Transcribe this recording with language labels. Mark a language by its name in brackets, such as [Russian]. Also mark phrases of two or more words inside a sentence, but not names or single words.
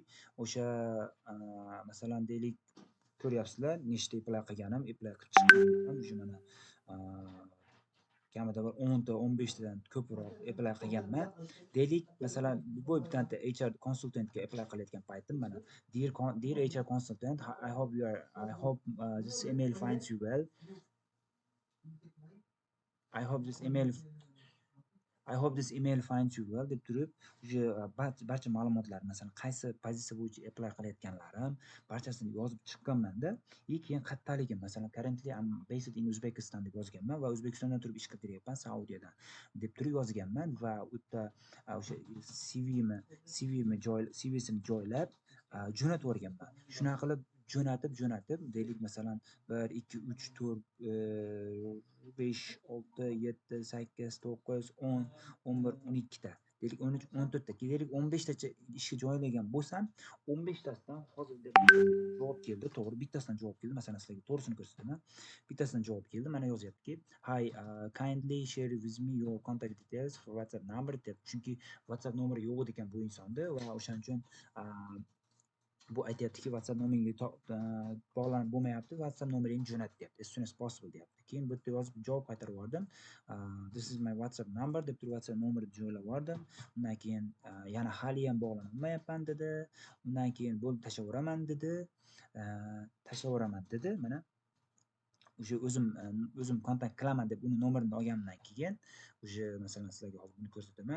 [Uzbek] O'sha masalan deylik, ko'ryapsizlar nechta apply qilib chiqqanim. O'sha mana kamida bir 10 ta 15 tadan ko'proq apply qilganman. Deylik, masalan, bitta HR konsultantga apply qilayotgan paytim mana [English] dear HR consultant, I hope this email finds you well. I hope this email finds you well [Uzbek] deb turib, barcha ma'lumotlar, masalan, qaysi pozitsiya bo'yicha apply qilayotganlarim barchasini yozib chiqqanman-da. Keyin qayerdaligim, masalan, [English] currently I'm based in Uzbekistan [Uzbek] deb yozganman va O'zbekistondan turib ish qidiryapman, Saudiyadan deb turib yozganman va u yerda o'sha CVsini joylab jo'natib yuborganman. Shunaqa qilib jo'natib, deylik, masalan, 1 2 3 4 5 6 7 8 9 10 11 12 ta, deylik 13 14 ta, deylik 15 tacha ishga joylagan bo'lsam, 15 tasidan hozir javob keldi, to'g'ri, bittasidan javob keldi. Masalan, sizlarga to'g'risini ko'rsataman. Bittasidan javob keldi. Mana yozyaptiki, [English] hi, kindly share with me your contact details for WhatsApp number deb. [Uzbek] Chunki WhatsApp nomeri yo'q ekan bu insonda va o'shaning uchun bu aytyaptiki, WhatsApp nomeringga bog'lanib bo'lmayapti, WhatsApp nomeringni jo'nat deyapti, [English] as soon as possible deyapti. [Uzbek] Keyin bu yerda yozib javob qaytarib yubordim. [English] This is my WhatsApp number [Uzbek] deb turib WhatsApp nomerini joylab yubordim. Undan keyin yana hali ham bog'lana olmayapman dedi. Undan keyin bo'ldi, tashlayveraman dedi. Mana o'sha o'zim kontakt qilaman deb uni nomerini olgandan keyin o'sha masalan sizlarga hozir buni ko'rsataman.